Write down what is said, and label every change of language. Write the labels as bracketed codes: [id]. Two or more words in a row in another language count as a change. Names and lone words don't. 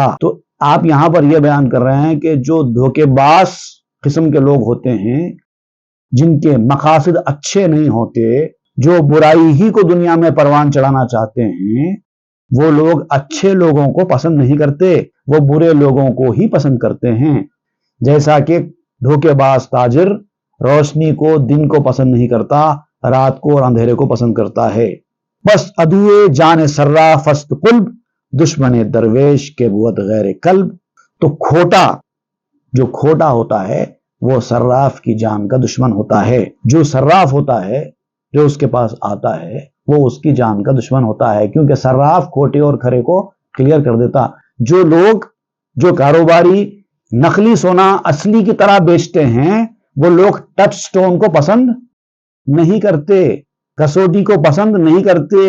[ur] تو آپ یہاں پر یہ بیان کر رہے ہیں کہ جو دھوکے باز قسم کے لوگ ہوتے ہیں، جن کے مقاصد اچھے نہیں ہوتے، جو برائی ہی کو دنیا میں پروان چڑھانا چاہتے ہیں، وہ لوگ اچھے لوگوں کو پسند نہیں کرتے، وہ برے لوگوں کو ہی پسند کرتے ہیں۔ جیسا کہ دھوکے باز تاجر روشنی کو، دن کو پسند نہیں کرتا، رات کو اور اندھیرے کو پسند کرتا ہے۔ [fa] بس عدوے جان صراف فست قلب، دشمن درویش کے بود غیر قلب۔ [ur] تو جو کھوٹا ہوتا ہے وہ صراف کی جان کا دشمن ہوتا ہے۔ جو صراف ہوتا ہے، جو اس کے پاس آتا ہے، وہ اس کی جان کا دشمن ہوتا ہے، کیونکہ صراف کھوٹے اور کھرے کو کلیئر کر دیتا۔ جو کاروباری نقلی سونا اصلی کی طرح بیچتے ہیں، وہ لوگ [en] touch stone [ur] کو پسند نہیں کرتے، کسوٹی کو پسند نہیں کرتے۔